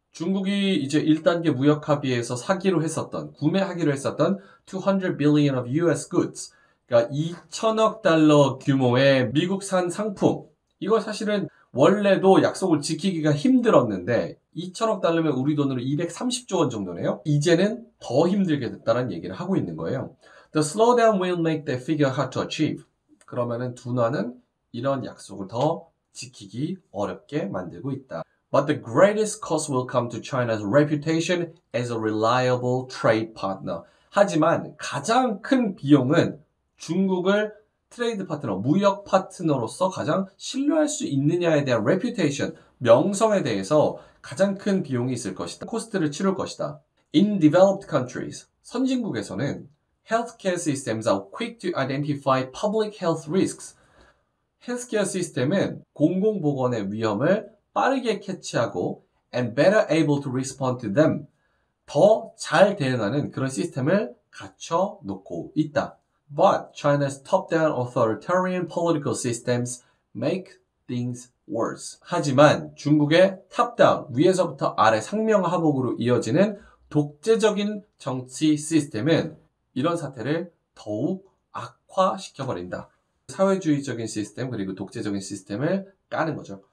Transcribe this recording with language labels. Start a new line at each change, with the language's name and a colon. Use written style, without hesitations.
Korean: 중국이 이제 1단계 무역 합의에서 구매하기로 했었던
English: 200 billion of US goods.
Korean: 그러니까 2천억 달러 규모의 미국산 상품. 이거 사실은 원래도 약속을 지키기가 힘들었는데 2천억 달러면 우리 돈으로 230조 원 정도네요. 이제는 더 힘들게 됐다는 얘기를 하고 있는 거예요.
English: The slowdown will make that figure hard to achieve.
Korean: 그러면은 둔화는 이런 약속을 더 지키기 어렵게 만들고 있다.
English: But the greatest cost will come to China's reputation as a reliable trade partner.
Korean: 하지만 가장 큰 비용은 중국을 트레이드 파트너, 무역 파트너로서 가장 신뢰할 수 있느냐에 대한 reputation, 명성에 대해서 가장 큰 비용이 있을 것이다. 코스트를 치룰 것이다.
English: In developed countries,
Korean: 선진국에서는
English: healthcare systems are quick to identify public health risks.
Korean: 헬스케어 시스템은 공공보건의 위험을 빠르게 캐치하고
English: and better able to respond to them.
Korean: 더 잘 대응하는 그런 시스템을 갖춰 놓고 있다.
English: But China's top-down authoritarian political systems make things worse.
Korean: 하지만 중국의 탑다운, 위에서부터 아래 상명하복으로 이어지는 독재적인 정치 시스템은 이런 사태를 더욱 악화시켜버린다. 사회주의적인 시스템 그리고 독재적인 시스템을 까는 거죠.